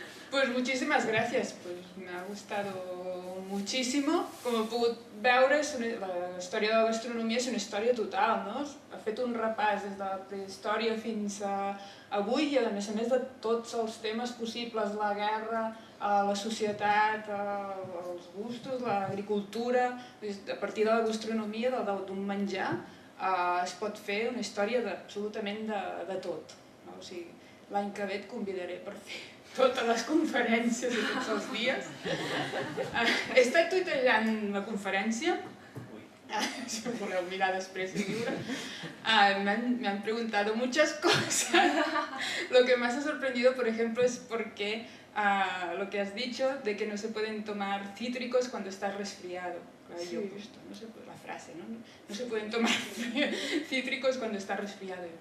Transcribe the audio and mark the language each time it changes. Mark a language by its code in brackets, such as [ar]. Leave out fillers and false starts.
[es] Pues muchísimas gracias, pues me ha gustado muchísimo. [ca] Com he pogut veure, la història de la gastronomia és una història total, no? Ha fet un repàs des de la prehistòria fins a avui i a més de tots els temes possibles, la guerra, la societat, els gustos, l'agricultura. A partir de la gastronomia, d'un menjar, es pot fer una història absolutament de tot. O sigui, l'any que ve et convidaré per fer totes les conferències i tots els dies. He estat tuitellant la conferència, si ho voleu mirar després i viure. [es] Me han preguntado muchas cosas. Lo que más ha sorprendido, por ejemplo, es por qué lo que has dicho de que no se pueden tomar cítricos cuando estás resfriado. Claro, yo he puesto, no sé, la frase, ¿no? No se pueden tomar cítricos cuando estás resfriado.